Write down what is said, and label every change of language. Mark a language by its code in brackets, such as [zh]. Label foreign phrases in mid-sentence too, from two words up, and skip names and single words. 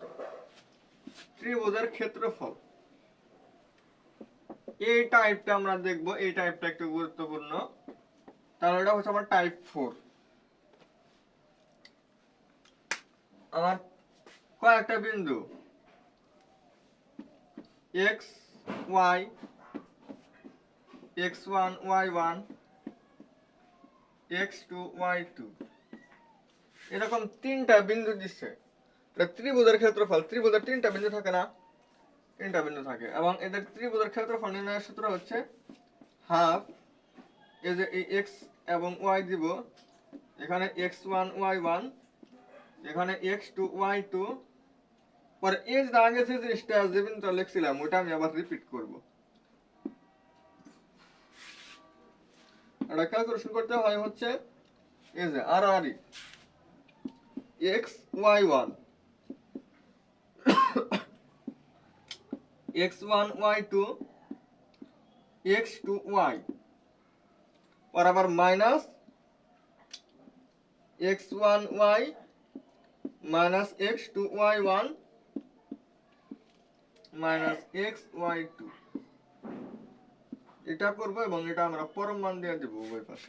[bn] ত্রিভুজের ক্ষেত্রফল, এই টাইপটা আমরা দেখব। এই টাইপটা একটু গুরুত্বপূর্ণ, তাহলে এটা হচ্ছে আমার টাইপ 4। আমার কয়েকটা বিন্দু x y x1 y1 x2 y2 এরকম 3টা বিন্দু দিচ্ছে। এটা ত্রিভুজের ক্ষেত্রফল। ত্রিভুজের 3টা বিন্দু থাকে না? 3টা বিন্দু থাকে, এবং এদের ত্রিভুজের ক্ষেত্রফল নির্ণয়ের সূত্র হচ্ছে হাফ, এই যে এই x এবং y দিব, এখানে x1 y1, এখানে x2 y2, পরে এই যে আগে যে জিনিসটা যে বিন্দুটা লিখছিলাম ওটা আমি আবার রিপিট করব। এটা ক্যালকুলেশন করতে হয় হচ্ছে এই যে আর আর x y1 x1 y2 x2 y, পর আবার মাইনাস x1 y মাইনাস x2 y1 মাইনাস x y2, এটা করব এবং এটা আমরা পরম মান দিয়ে দেব উভয় পাশে।